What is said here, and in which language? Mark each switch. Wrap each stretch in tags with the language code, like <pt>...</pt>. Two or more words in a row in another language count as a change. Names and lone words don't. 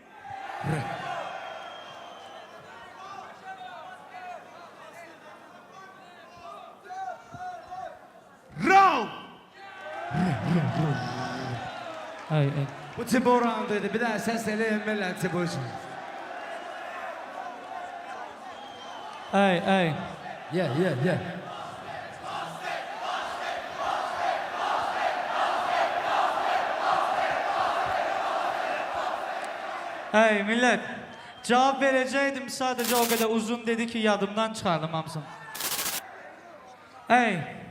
<az>Round! Ay. Bu Tibor rounduydu. Bir daha ses eleyin verin Tibor için. Ay. Yeah. Hey millət, cavab verəcəkdim, sadəcə o qədər uzun dedi ki, yadımdan çıxardım hamısını. Ey.</az>